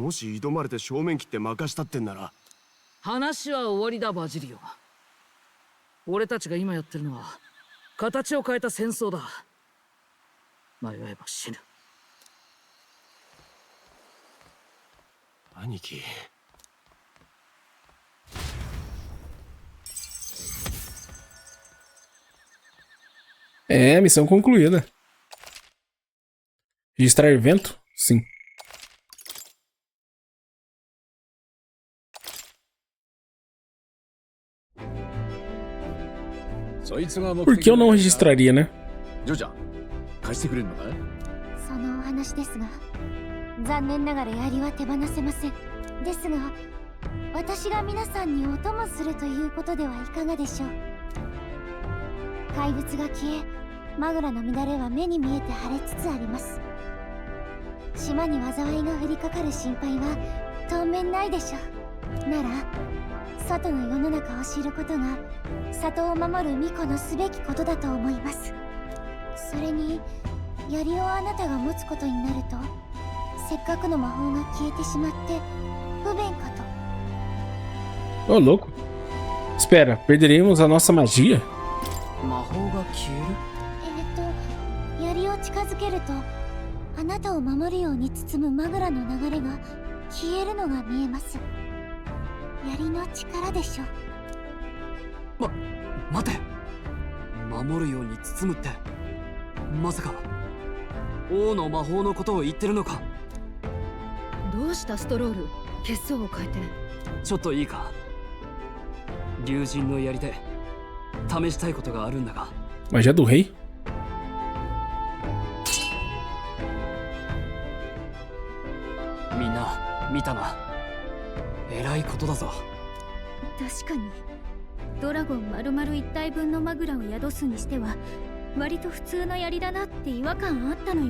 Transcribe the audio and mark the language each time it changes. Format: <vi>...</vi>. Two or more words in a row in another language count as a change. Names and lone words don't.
<ja>もし挑まれて正面切って任したってんなら。話は終わりだバジリオ。俺たちが今やってるのは形を変えた戦争だ。迷えば死ぬ。兄貴。</ja> <pt>É, missão concluída. Registrar evento? Sim. Por que eu não registraria, né?</pt> <ja>ジョジャ、貸してくれるのかい？そのお話ですが、残念ながら槍は手放せません。ですが、私が皆さんにお供するということではいかがでしょう。怪物が消え、マグラの乱れは目に見えて晴れつつあります。島に災いが降りかかる心配は当面ないでしょ。なら外の世の中を知ることが里を守る巫女のすべきことだと思います。それに槍をあなたが持つことになると、せっかくの魔法が消えてしまって不便かと。</ja> <pt>Ô, louco. Espera, perderemos a nossa magia?</pt> <ja>魔法が消える？槍を近づけるとあなたを守るように包むマグラの流れが消えるのが見えます。槍の力でしょう。待て、守るように包むってまさか王の魔法のことを言ってるのか？どうしたストロール、血相を変えて。ちょっといいか？竜神の槍で試したいことがあるんだが。</ja> <pt>Magia do rei?</pt> <ja>みんな見たな。えらいことだぞ。確かにドラゴン丸々1体分のマグラを宿すにしては割と普通の槍だなって違和感あったのよ。</ja>